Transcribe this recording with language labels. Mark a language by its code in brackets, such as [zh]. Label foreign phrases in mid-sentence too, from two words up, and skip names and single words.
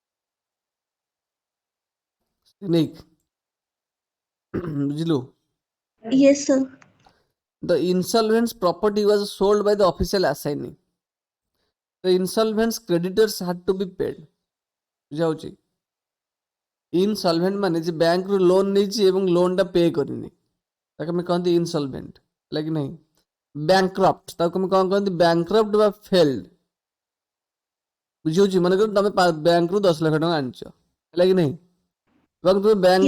[or] ନେଇକି ବୁଝିଲୁ? [en] Yes, sir. The insolvent property was sold by the official assignee. The insolvent creditors had to be paid. [or] ବୁଝାଉଛି ଇନସଲଭେଣ୍ଟ ମାନେ ଯେ ବ୍ୟାଙ୍କରୁ ଲୋନ୍ ନେଇଛି ଏବଂ [en] loanଟା pay [or] କରିନି ତାକୁ ଆମେ କହନ୍ତି ଇନସଲଭେଣ୍ଟ ହେଲା କି ନାହିଁ ବ୍ୟାଙ୍କରପ୍ଟ ତାକୁ ଆମେ କ'ଣ କହନ୍ତି ବ୍ୟାଙ୍କରପ୍ଟ ବା ଫେଲ୍ଡ ବୁଝିହେଉଛି ମନେକର ତମେ ବ୍ୟାଙ୍କରୁ 10 ଲକ୍ଷ ଟଙ୍କା ଆଣିଛ ହେଲା କି ନାହିଁ ଏବଂ ତୁମେ ବ୍ୟାଙ୍କକୁ